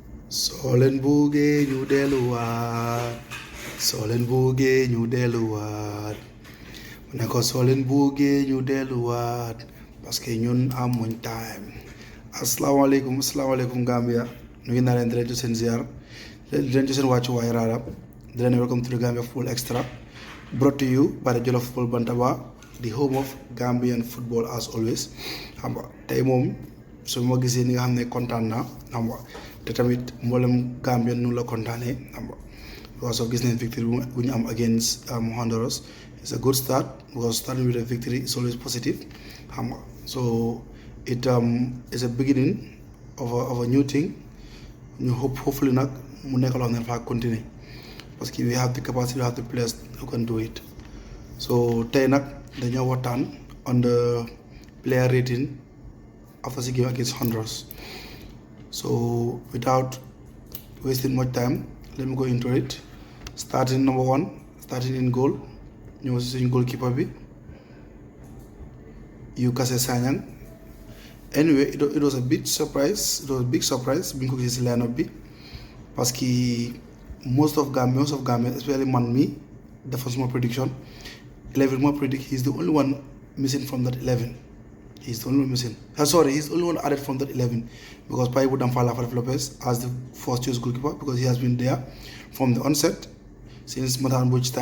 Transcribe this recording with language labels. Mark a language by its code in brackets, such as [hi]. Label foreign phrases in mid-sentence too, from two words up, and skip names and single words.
[wo] soo leen buggee ñu delluwaat soo leen buggee ñu delluwaat mu ne ko soo leen buggee ñu delluwaat [fr] parce que [wo] ñun amuñ time. asalaamaaleykum Gambia nuyu naa leen di [en] leen jox seen ziar di leen jox seen wàccuwaay raada di leen welcome to the Gambia Football Extra brought to you by the Jollof Football Bantaba, the home of Gambian football as always. [wo] xam nga tey moom su ma gisee ni nga xam ne kontaan naa xam nga te tamit mboolem Gambien nu la kontaanee xam nga [en] because of [wo] gis nañ victory bu ñu am [en] against Honduras. It's a good start because starting with a victory is always positive [wo] xam nga [en] so it is a beginning of a new thing [wo] ñu hopefully nag mu nekk loo xam ne dafa continuer [fr] parce que [en] we have the capacity, we have the players who can do it. So [wo] tey nag dañoo waxtaan [en] on the player rating after the game against Honduras. So without wasting much time, let me go into it. Starting number one, starting in goal, [wo] ñëw si suñu goalkeeper bi Yukase Sanyang. [en] Anyway, it was a big surprise. It was a big surprise [wo] bi ñu ko gisee si line-up bi [fr] parce que [en] most of Gambia, especially man me, the first more prediction 11 more predict he's the only one missing from that 11. He's the only one missing. He's the only one added from that 11 because Pai would have fallen Lopez as the first choice goalkeeper because he has been there from the onset since Matan Butch time.